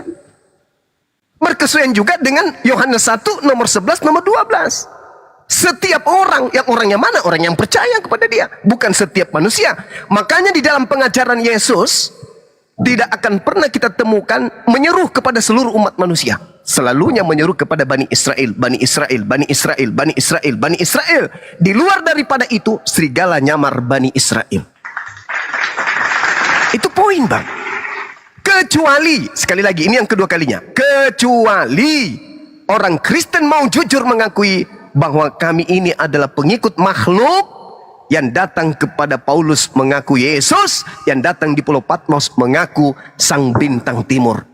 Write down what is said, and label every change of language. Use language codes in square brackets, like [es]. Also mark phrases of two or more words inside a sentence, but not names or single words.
[id] Berkesesuaian juga dengan Yohanes 1 nomor 11 nomor 12. Setiap orang, yang orangnya mana? Orang yang percaya kepada dia, bukan setiap manusia. Makanya di dalam pengajaran Yesus tidak akan pernah kita temukan menyeru kepada seluruh umat manusia. selalunya menyuruh kepada Bani Israel, Bani Israel, Bani Israel, Bani Israel, Bani Israel. Di luar daripada itu, serigala nyamar Bani Israel. Itu poin, Bang. Kecuali, sekali lagi, ini yang kedua kalinya, kecuali orang Kristen mau jujur mengakui bahwa kami ini adalah pengikut makhluk, yang datang kepada Paulus mengaku Yesus, yang datang di Pulau Patmos mengaku Sang Bintang Timur.